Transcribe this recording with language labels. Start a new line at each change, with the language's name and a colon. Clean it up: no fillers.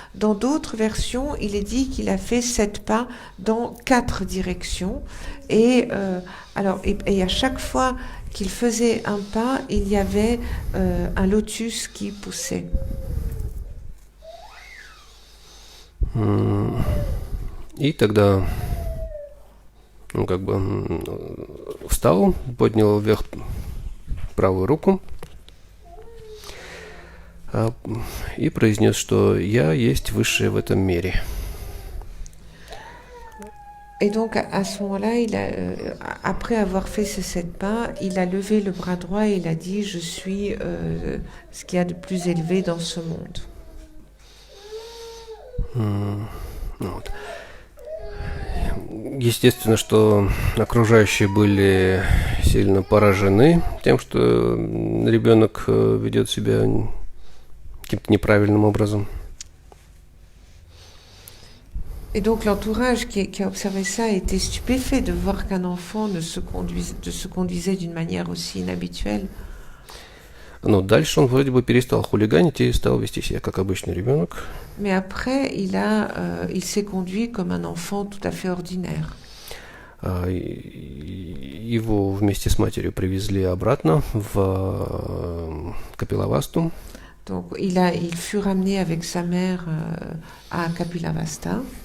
French: Dans d'autres versions, il est dit qu'il a fait 7 pas dans 4 directions. Et à chaque fois qu'il faisait un pas, il y avait un lotus qui poussait.
Russian: И тогда он как бы встал, поднял вверх правую руку и произнес, что «Я есть высшее в этом мире».
French: Et donc, à ce moment-là, après avoir fait ces 7 pas, il a levé le bras droit et il a dit « Je suis ce qu'il y a de plus élevé dans ce monde ».
Russian: Вот. Естественно, что окружающие были сильно поражены тем, что ребенок ведет себя каким-то неправильным образом.
French: Et donc l'entourage qui a observé ça a été stupéfait de voir qu'un enfant se conduisait d'une manière aussi inhabituelle.
Russian: Но дальше он вроде бы перестал хулиганить и стал вести себя как обычный ребенок.
French: Mais après, il s'est conduit comme un enfant tout à fait ordinaire.
Russian: Его вместе с матерью привезли обратно в Капилавасту.
French: Donc il fut ramené avec sa mère à Kapilavasta.